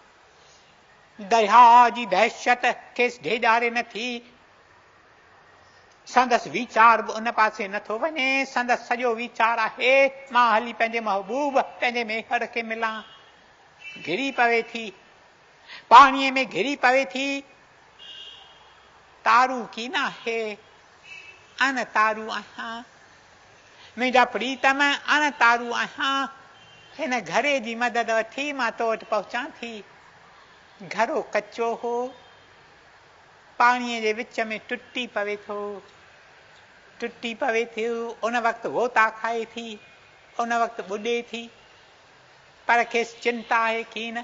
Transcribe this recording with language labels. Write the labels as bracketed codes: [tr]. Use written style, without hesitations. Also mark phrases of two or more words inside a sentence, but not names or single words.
[sd] दरिया जी दहशत खेसि ढेॼारे नथी। संदसि वीचार बि उन पासे नथो वञे। संदसि सॼो वीचार आहे मां हली पंहिंजे महबूब, पंहिंजे मेहर खे मिलां। घिरी पवे थी, पाणीअ में घिरी पवे थी। तारू की न आहे, अन तारू आहियां। मुंहिंजा प्रीतम अन तारू आहियां। हिन घरे जी मदद वठी मां तो वटि पहुचां थी। घरो कचो हो, पाणीअ जे विच में टुटी पवे थी। उन वक़्तु गोता खाए थी, उन वक़्तु ॿुॾे थी, पर खेसि चिंता आहे की न।